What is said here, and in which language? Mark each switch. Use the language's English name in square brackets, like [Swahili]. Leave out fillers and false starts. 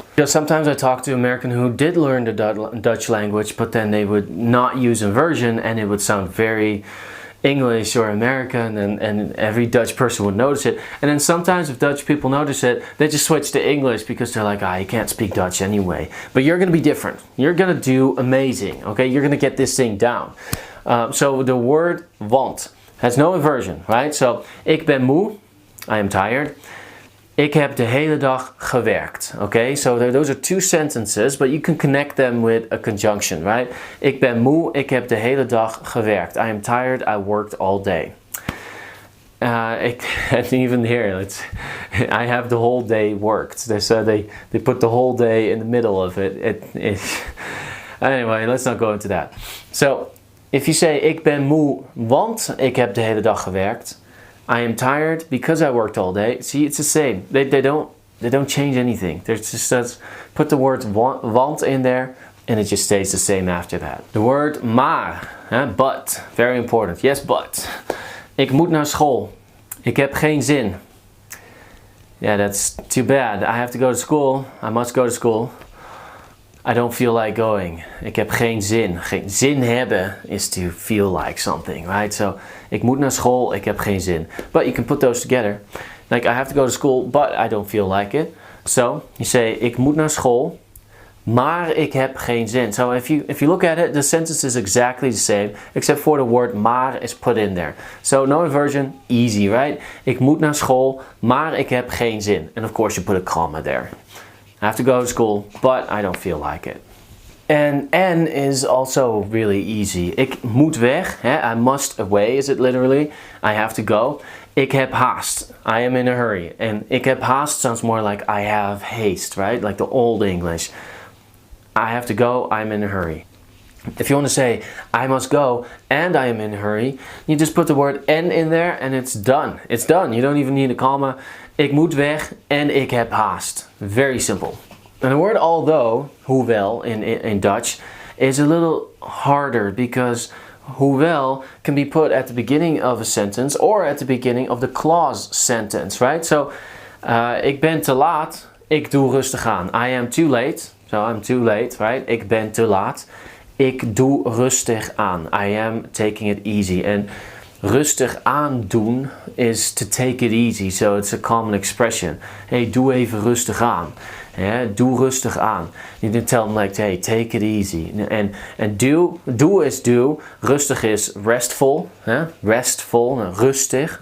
[English] Because sometimes I talk to Americans who did learn the Dutch language, but then they would not use inversion and it would sound very English or American, and every Dutch person would notice it. And then sometimes if Dutch people notice it, they just switch to English because they're like, you can't speak Dutch anyway. But you're going to be different. You're going to do amazing, okay? You're going to get this thing down. So the word want has no inversion, right? So, [Dutch] ik ben moe, [English] I am tired. [Dutch] Ik heb de hele dag gewerkt, okay? [English] So those are two sentences, but you can connect them with a conjunction, right? [Dutch] Ik ben moe, ik heb de hele dag gewerkt. [English] I am tired, I worked all day. And even here, I have the whole day worked. They put the whole day in the middle of it. Anyway, let's not go into that. So, if you say, [Dutch] ik ben moe, want ik heb de hele dag gewerkt. [English] I am tired because I worked all day. See, it's the same. They don't change anything. There's just put the word want in there, and it just stays the same after that. The word maar, but, very important. Yes, but. [Dutch] Ik moet naar school. Ik heb geen zin. [English] Yeah, that's too bad. I have to go to school. I must go to school. I don't feel like going. [Dutch] Ik heb geen zin. [English] Zin hebben is to feel like something, right? [Dutch] So, ik moet naar school, ik heb geen zin. [English] But you can put those together. Like, I have to go to school, but I don't feel like it. So, you say, [Dutch] ik moet naar school, maar ik heb geen zin. [English] So, if you look at it, the sentence is exactly the same, except for the word maar is put in there. So, no inversion, easy, right? [Dutch] Ik moet naar school, maar ik heb geen zin. [English] And of course, you put a comma there. I have to go to school, but I don't feel like it. And N is also really easy. [Dutch] Ik moet weg. [English] I must away is it literally. I have to go. [Dutch] Ik heb haast. [English] I am in a hurry. And [Dutch] ik heb haast [English] sounds more like I have haste, right? Like the old English. I have to go, I'm in a hurry. If you want to say, I must go and I am in a hurry, you just put the word N in there and it's done. It's done. You don't even need a comma. [Dutch] Ik moet weg en ik heb haast. [English] Very simple. And the word although, hoewel in Dutch, is a little harder because hoewel can be put at the beginning of a sentence or at the beginning of the clause sentence, right? [Dutch] So, ik ben te laat, ik doe rustig aan. [English] I am too late, so I'm too late, right? [Dutch] Ik ben te laat, ik doe rustig aan. [English] I am taking it easy. And rustig aandoen is to take it easy, so it's a common expression. [Dutch] Hey, doe even rustig aan. Yeah, doe rustig aan. [English] You can tell them like, hey, take it easy. And do is do. Rustig is restful. Restful. Rustig.